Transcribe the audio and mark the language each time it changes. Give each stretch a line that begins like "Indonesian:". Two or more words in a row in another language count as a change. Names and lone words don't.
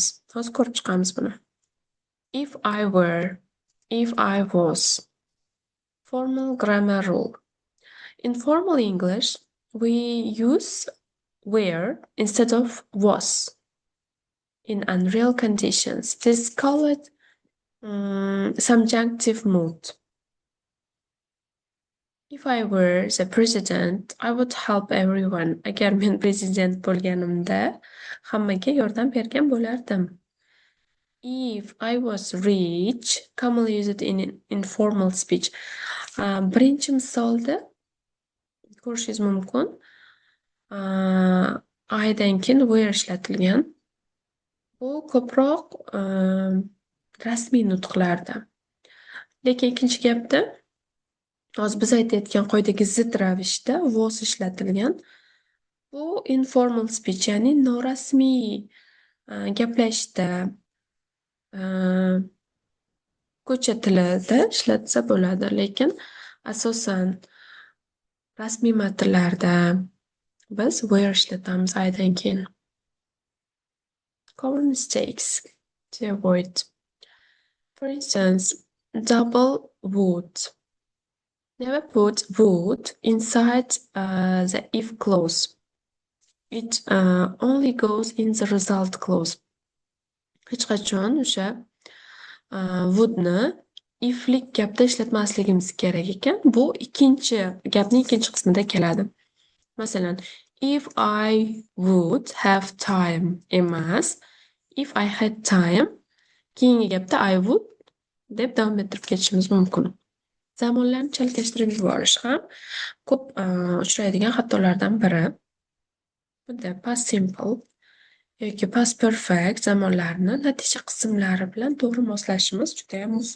Uzbek: Hozir ko'rib chiqamiz buni.
English: If I were, if I was. Formal grammar rule. In formal English, we use were instead of was. In unreal conditions, this is called subjunctive mood. If I were the president, I would help everyone.
Uzbek: Agar men prezident bo'lganimda, hammaga yordam bergan bo'lardim.
English: If I was rich, commonly used in informal speech.
Uzbek: Birinchi misolda ko'rishingiz mumkin. I'dan keyin were ishlatilgan. Bu ko'proq rasmiy nutqlarda. Lekin ikkinchi gapda hozir biz aytayotgan qoidaga zid ravishda was ishlatilgan. Bu
English: informal speech,
Uzbek: ya'ni norasmiy gaplashishda ko'cha tilida ishlatsa bo'ladi, lekin asosan rasmiy matnlarda biz were ishlatamiz I'dan keyin.
English: Common mistakes to avoid. For instance, double would. Never put would inside the if clause. It only goes in the result clause.
Uzbek: Hech qachon o'sha wouldni iflik gapda ishlatmasligimiz kerak ekan. Bu gapning ikkinchi qismida keladi. Masalan,
English: if I would have time emas, if I had time,
Uzbek: keyingi gapda
English: I would
Uzbek: deb davom ettirib ketishimiz mumkin. Zamonlarni chalkashtirib yuborish ham ko'p uchraydigan xatolardan biri. Bunda
English: past simple
Uzbek: yoki
English: past perfect
Uzbek: zamonlarni natija qismlari bilan to'g'ri moslashimiz juda ham muhim.